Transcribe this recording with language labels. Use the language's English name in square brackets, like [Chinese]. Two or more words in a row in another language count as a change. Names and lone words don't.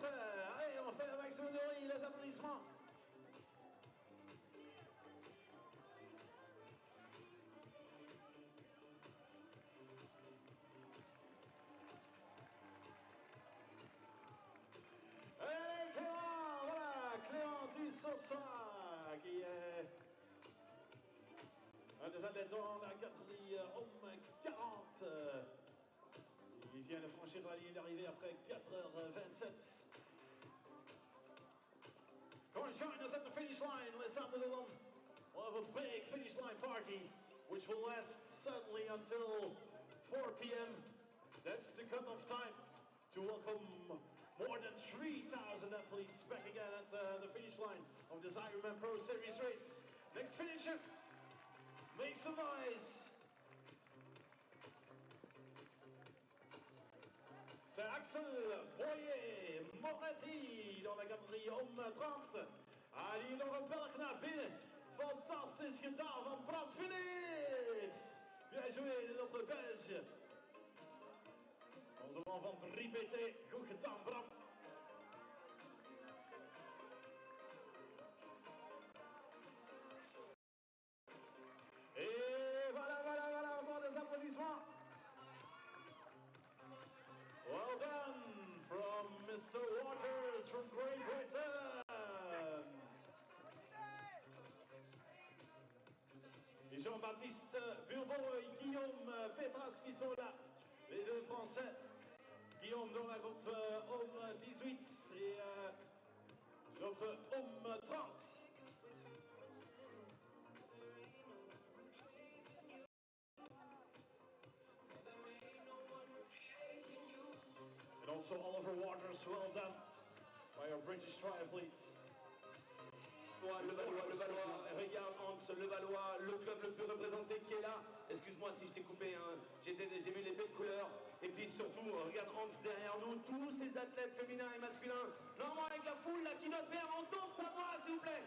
[French] Allez, on fait un maximum de bruit, les applaudissements. Allez, Clément, voilà, Clément du Sosa, qui est un des athlètes dans la catégorie homme 40. Il vient de franchir la ligne d'arrivée après 4h27. [English] Come on, join us at the finish line. Les Sables will have a big finish line party, which will last certainly until 4 p.m. That's the cutoff time to welcome more than 3,000 athletes back again at the finish line of this IRONMAN Pro Series race. Next finisher, make some noise. [French] C'est Axel Boyer-Moretti dans la catégorie homme 30. [Dutch] Ali Bergna binnen. Fantastisch gedaan van Bram Philips. [French] Bien joué notre Belge. [Dutch] Onze man van 3PT. Goed gedaan, Bram. [French] Et voilà, encore des applaudissements. [English] Well done from Mr. Waters from Great Britain. [French] Et Jean-Baptiste Burbeau et Guillaume Petras qui sont là. Les deux Français. Guillaume dans la groupe homme 18 et notre homme 30. [English] And also Oliver Waters, well done by our British triathletes. [French] Levallois, regarde Hans, Levallois, le club le plus représenté qui est là. Excuse-moi si je t'ai coupé, hein. J'ai vu les belles couleurs. Et puis surtout, regarde Hans derrière nous, tous ces athlètes féminins et masculins. Normalement avec la foule là qui doit faire entendre sa voix, s'il vous plaît.